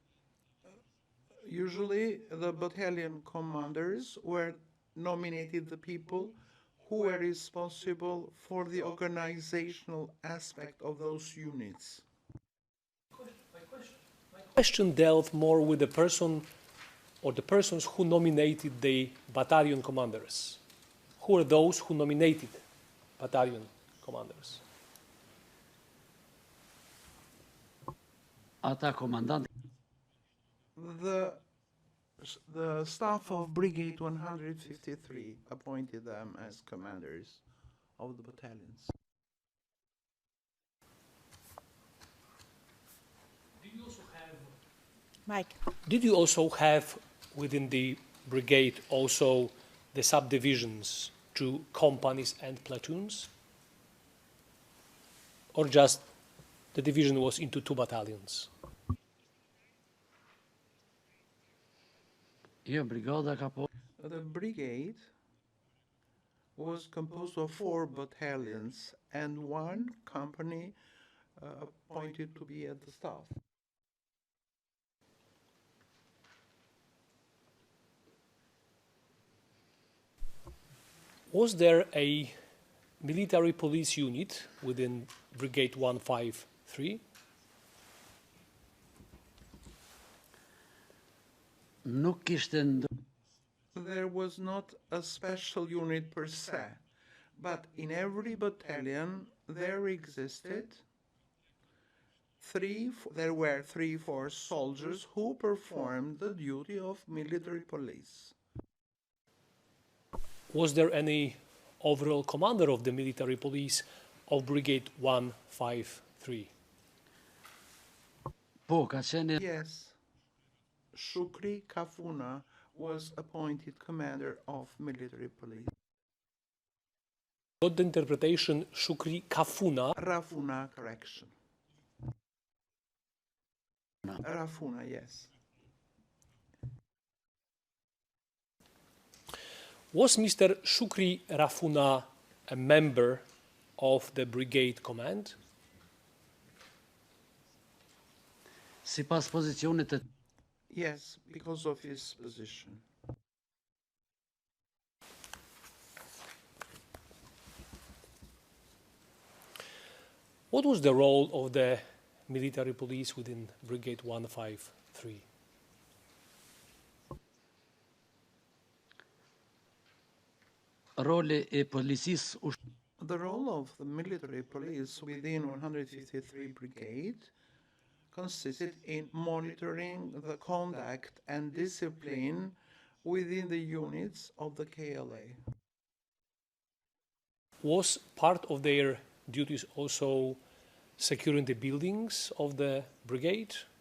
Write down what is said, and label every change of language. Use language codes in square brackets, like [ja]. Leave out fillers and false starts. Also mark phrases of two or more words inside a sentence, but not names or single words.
[en] Usually the battalion commanders were nominated the people who were responsible for the organizational aspect of those units. Question dealt more with the person or the persons who nominated the battalion commanders. Who are those who nominated battalion commanders? [sq] Ata komandant. [en] The staff of Brigade 153 appointed them as commanders of the battalions. Mike. Did you also have within the brigade also the subdivisions to companies and platoons? Or just the division was into 2 battalions? [sq] Je brigada ka po. [en] The brigade was composed of 4 battalions and 1 company appointed to be at the staff. Was there a military police unit within Brigade 153? [sq] Nuk kishte [en] There was not a special unit per se, but in every battalion there existed there were 3-4 soldiers who performed the duty of military police. Was there any overall commander of the military police of Brigade 153? [sq] po ka qenë [en] Yes, Shukri Kafuna was appointed commander of military police. Got the interpretation Shukri Kafuna? Rafuna, correction. Rafuna, yes. Was Mr. Shukri Rafuna a member of the brigade command? [sq] sipas pozicionit të [en] Yes, because of his position. What was the role of the military police within Brigade 153? [sq] roli e policisë [en] The role of the military police within 153 Brigade consisted in monitoring the conduct and discipline within the units of the KLA. Was part of their duties also securing the buildings of the brigade?